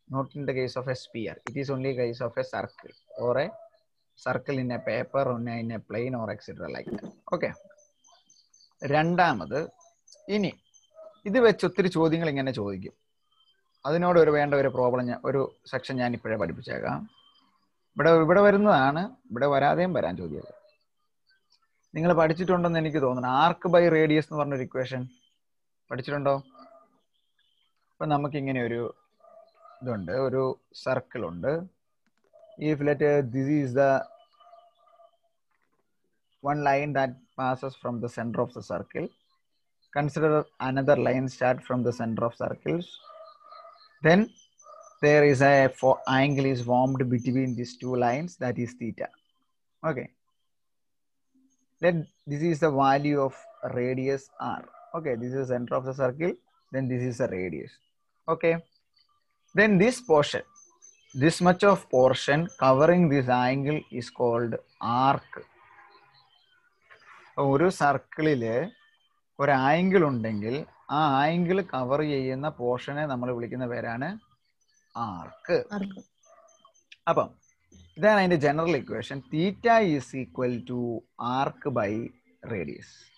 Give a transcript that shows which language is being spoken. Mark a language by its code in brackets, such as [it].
[en] Not in the case of a sphere. It is only case of a circle or a circle in a paper or in a plane or etc. like that. Okay. [ml] രണ്ടാമത്, ഇനി ഇത് വെച്ച് ഒത്തിരി ചോദ്യങ്ങൾ ഇങ്ങനെ ചോദിക്കും. അതിനോട് വേണ്ട ഒരു പ്രോബ്ലം, ഒരു സെക്ഷൻ ഞാൻ ഇപ്പോഴേ പഠിപ്പിച്ചേക്കാം. ഇവിടെ വരുന്നതാണ്, ഇവിടെ വരാതെയും വരാൻ ചോദ്യങ്ങൾ. നിങ്ങൾ പഠിച്ചിട്ടുണ്ടെന്ന് എനിക്ക് തോന്നുന്നു. ആർക്ക് ബൈ റേഡിയസ് എന്ന് പറഞ്ഞൊരു ഇക്വേഷൻ പഠിച്ചിട്ടുണ്ടോ? അപ്പൊ നമുക്കിങ്ങനെ ഒരു ഇതുണ്ട്, ഒരു സർക്കിൾ ഉണ്ട്. [en] If this is the one line that passes from the center of the circle, consider another line start from the center of circles, then there is a angle is formed between these two lines, that is theta. Okay, then this is the value of radius r. Okay, this is the center of the circle, then this is the radius. Okay, then this portion, this much of portion covering this angle is called arc. [ml] ഒരു സർക്കിളില് ഒരു angle ഉണ്ടെങ്കിൽ ആ angle cover ചെയ്യുന്ന പോർഷനെ നമ്മൾ വിളിക്കുന്ന പേരാണ് ആർക്ക്. അപ്പം ഇതാണ് അതിന്റെ general equation. [en] Theta is equal to arc by radius.